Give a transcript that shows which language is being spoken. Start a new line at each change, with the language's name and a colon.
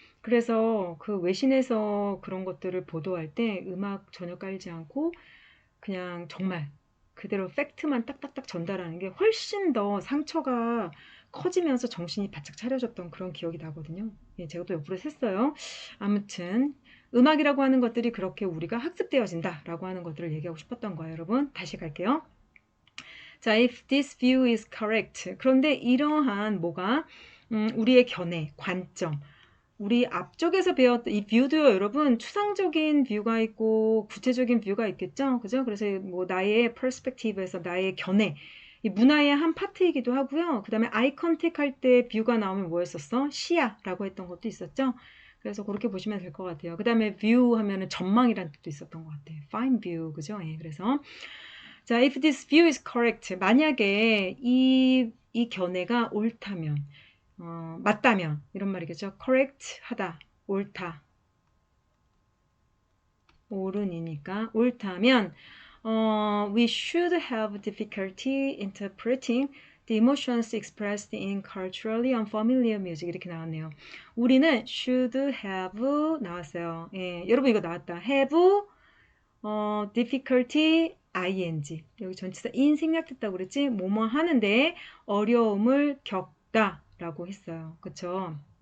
Korean: 그래서 그 외신에서 그런 것들을 보도할 때 음악 전혀 깔지 않고 그냥 정말 그대로 팩트만 딱딱딱 전달하는 게 훨씬 더 상처가 커지면서 정신이 바짝 차려졌던 그런 기억이 나거든요. 예, 제가 또 옆으로 샜어요. 아무튼 음악이라고 하는 것들이 그렇게 우리가 학습되어진다라고 하는 것들을 얘기하고 싶었던 거예요, 여러분. 다시 갈게요.
English: 자, if this view is correct.
Korean: 그런데 이러한 뭐가 우리의 견해, 관점, 우리 앞쪽에서 배웠던 이 뷰도요, 여러분, 추상적인 뷰가 있고 구체적인 뷰가 있겠죠, 그죠? 그래서 뭐 나의 퍼스펙티브에서 나의 견해, 이 문화의 한 파트이기도 하고요. 그 다음에 아이 컨택 할 때 뷰가 나오면 뭐였었어? 시야라고 했던 것도 있었죠. 그래서 그렇게 보시면 될 것 같아요. 그 다음에 뷰 하면은 전망이란 뜻도 있었던 것 같아요. fine view, 그죠? 예, 그래서 자,
English: if this view is correct,
Korean: 만약에 이 견해가 옳다면, 맞다면, 이런 말이겠죠.
English: correct
Korean: 하다, 옳다, 옳은이니까, 옳다면,
English: we should have difficulty interpreting the emotions expressed in culturally unfamiliar music.
Korean: 이렇게 나왔네요. 우리는 should have 나왔어요. 예, 여러분 이거 나왔다. have difficulty ing 여기 전치사 in 생략했다고 그랬지 뭐뭐 하는데 어려움을 겪다라고 했어요. 그쵸?